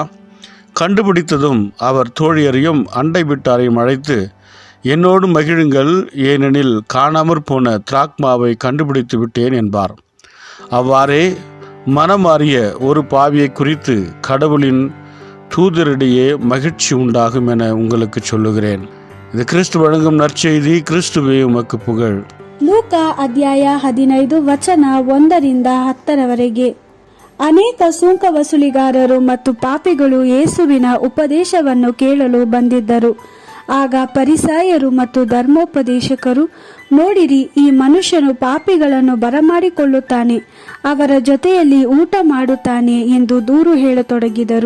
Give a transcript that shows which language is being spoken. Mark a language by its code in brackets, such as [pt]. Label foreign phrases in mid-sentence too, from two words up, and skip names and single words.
[ta] கண்டுபிடித்ததும் அவர் தோழியரையும் அண்டை வீட்டாரையும் அழைத்து, என்னோடு மகிழுங்கள், ஏனெனில் காணாமற் போன திராக்மாவை கண்டுபிடித்து விட்டேன் என்பார். அவ்வாறே மனமாறிய ஒரு பாவியை குறித்து கடவுளின் தூதரிடையே மகிழ்ச்சி உண்டாகும் என உங்களுக்கு சொல்லுகிறேன். இது கிறிஸ்து வழங்கும் நற்செய்தி. கிறிஸ்துவே உமக்கு புகழ். [kn] ಲೂಕಾ ಅಧ್ಯಾಯ 15 ವಚನ 1-10. ಅನೇಕ ಸುಂಕ ವಸೂಲಿಗಾರರು ಮತ್ತು ಪಾಪಿಗಳು ಯೇಸುವಿನ ಉಪದೇಶವನ್ನು ಕೇಳಲು ಬಂದಿದ್ದರು. ಆಗ ಪರಿಸಾಯರು ಮತ್ತು ಧರ್ಮೋಪದೇಶಕರು, ನೋಡಿರಿ, ಈ ಮನುಷ್ಯನು ಪಾಪಿಗಳನ್ನು ಬರಮಾಡಿಕೊಳ್ಳುತ್ತಾನೆ, ಅವರ ಜೊತೆಯಲ್ಲಿ ಊಟ ಮಾಡುತ್ತಾನೆ ಎಂದು ದೂರು ಹೇಳತೊಡಗಿದರು.